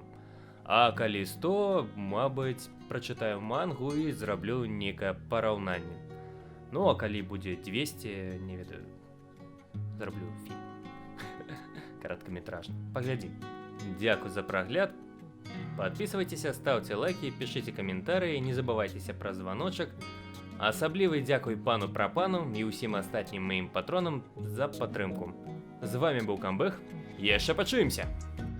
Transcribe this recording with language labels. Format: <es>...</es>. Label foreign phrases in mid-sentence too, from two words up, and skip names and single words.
<be>А калі 100, мабыць, прачытаю мангу і зраблю некае параўнанне. Ну, а калі будзе 200, не ведаю, зраблю фільм. Кароткаметражны. Паглядзім. Дзякуй за прагляд.</be> <ru>Подписывайтеся, ставьте лайки, пишите комментарии, не забывайтеся про звоночек.</ru> <be>Асаблівы дзякуй пану Прапану і ўсім астатнім маім патронам за падтрымку. З вами быў Камбэх. Яшчэ пачуемся!</be>